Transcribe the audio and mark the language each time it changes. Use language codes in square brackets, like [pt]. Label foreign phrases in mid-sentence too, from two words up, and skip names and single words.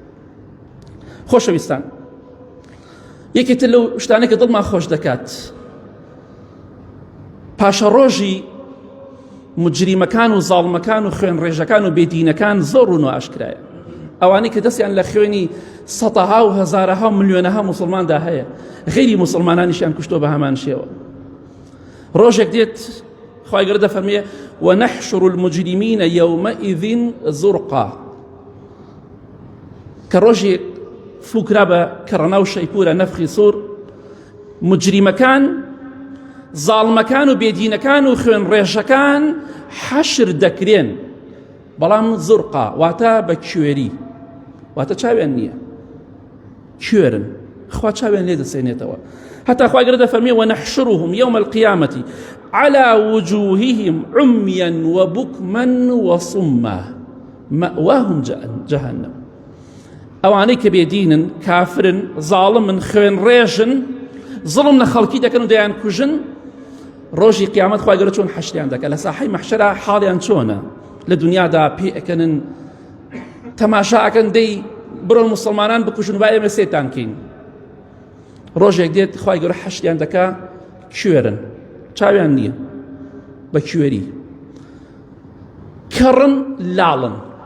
[ckb] خۆشەویستان یەکێتر لەو شتانەی کە دڵمان خۆش دەکات پاشە ڕۆژی مجریمەکان و زاڵمەکان و خوێن ڕێژەکان و بێدینەکان زۆر ڕوون و ئاشکرایە ئەوانەی کە دەستیان لە خوێنی سەدەها و هەزارەها و ملیۆنەها موسڵماندا هەیە غەیری موسڵمانانیشیان کوشتۆ بە هەمان شێوە ڕۆژێک دێت خوای گەورە دەفەرمێ [ar] ونحشر المجرمين يومئذ زرقا [ckb] کە ڕۆژێک فلوکرا بە کەڕەنا و شەیپورە نەفخی سوور مجریمەکان زاڵمەکان و بێدینەکان و خوێن ڕێژەکان حەشر دەکرێن بەڵام زرقا واتە بە کوێری واتە چاویان نییە کوێرن خوا چاویان لێ دەسێنێتەوە حتى خوای گەورە دەفەرمێ [ar] ونحشرهم يوم القيامة على وجوههم عميا وبكما وصما مأواهم جهنم [ckb] ئەوانەی کە بێدینن کافرن زاڵمن خوێن ڕێژن زڵم لە خەڵکی دەکەن و دەیان کوژن ڕۆژی قیامەت خوای گەورە چۆن حەشریان دەکات لە ساحەی مەحشەرە حاڵیان چۆنە لە دنیادا پێ ئەکەنن تەماشا ئەکەن دەی بڕۆن موسڵمانان بکوژن با ئێمە سێتان کەین ڕۆژێک دێت خوای گەورە حەشریان دەکا کوێرن چاویان نییە بە کوێری کەڕن لاڵن